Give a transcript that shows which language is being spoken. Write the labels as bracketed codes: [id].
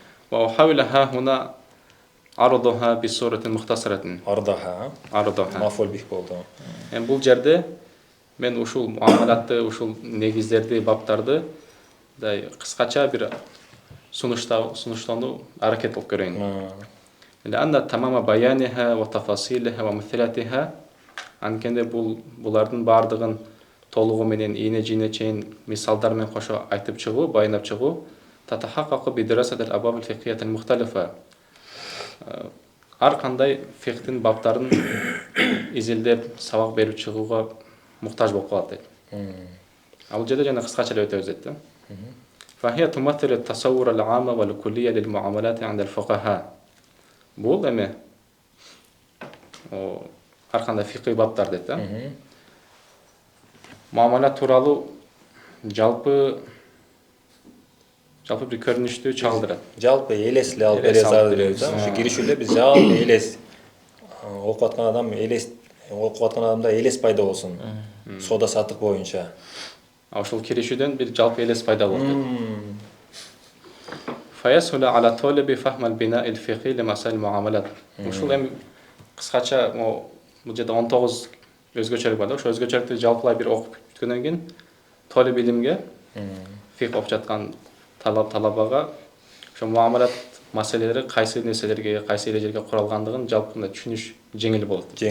[ar] وأحاول ها هنا عرضها بصورة مختصرة. عرضها. [ky] Мафул бих болду. Бул жерде мен ушул муамалатты, ушул негиздерди, баптарды кыскача бир сунуштоону аракет кылып көрөйүн. [ar] لأن تمام بيانها وتفاصيلها ومثلاتها [ky] анткенде булардын бардыгын толугу менен ийне-жийне чейин мисалдар менен кошо айтып чыгуу, баяндап чыгуу [ar] تتحقق بدراسة الأبواب الفقهية المختلفة. [ky] Ар кандай фикhtин баптарын изилдеп, сабак берип чыгууга муктаж болуп калат дейт. Ал жерде жана кыскача эле өтөбүз дейт. [ar] فهي تمثل التصور العام والكلي للمعاملات عند الفقهاء. [ky] Бул эме ар кандай фикый баптар дейт. Муамалат тууралуу жалпы бир көрүнүштү чагылдырат. Жалпы элес эле алып бере алат дейт. Ушу киришүүдө биз жалпы элес окуп аткан адамда элес пайда болсун. Соода саттык боюнча. Ошол киришүүдөн бир жалпы элес пайда болот дейт. [ar] فيسهل على الطالب فهم البناء الفقهي لمسائل المعاملات. [ky] Ушул эми кыскача бул жерде 19 өзгөчөлүк бар да. Ошо өзгөчөлүктү жалпылай бир окуп бүткөндөн кийин талап илимге фикh окуп жаткан талабага ошо муамалат маселелери кайсы нерселерге, кайсы эрежелерге куралгандыгын жалпы түшүнүш жеңил болот.